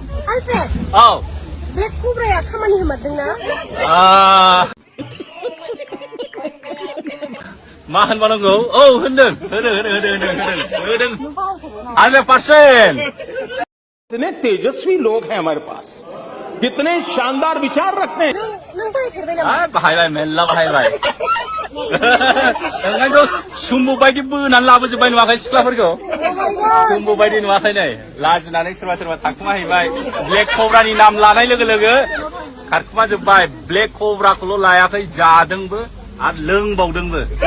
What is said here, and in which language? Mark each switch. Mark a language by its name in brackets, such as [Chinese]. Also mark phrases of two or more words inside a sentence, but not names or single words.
[Bodo] Alfred, Oh. Black Cobra ya खामानि होमारदोंना? मा होनबावनांगौ? औ होनदों 100%. [Hindi] कितने तेजस्वी लोग हैं हमारे पास, कितने शानदार विचार रखते हैं। [Bodo] नों बाहायफेरबाय नामा? बाहायबाय मेल्ला बाहायबाय. ओंखायनोथ' सुम्बु बायदि बोनानै लाबोजोब्बाय नुवाखै सिख्लाफोरखौ? सुम्बु बायदि नुवाखै नै लाजिनानै सोरबा सोरबा थाखुमाहैबाय. ब्लेक कब्रानि नाम लानाय लोगो लोगो खारखुमाजोब्बाय. ब्लेक कब्राखौल' लायाखै जादोंबो आरो लोंबावदोंबो.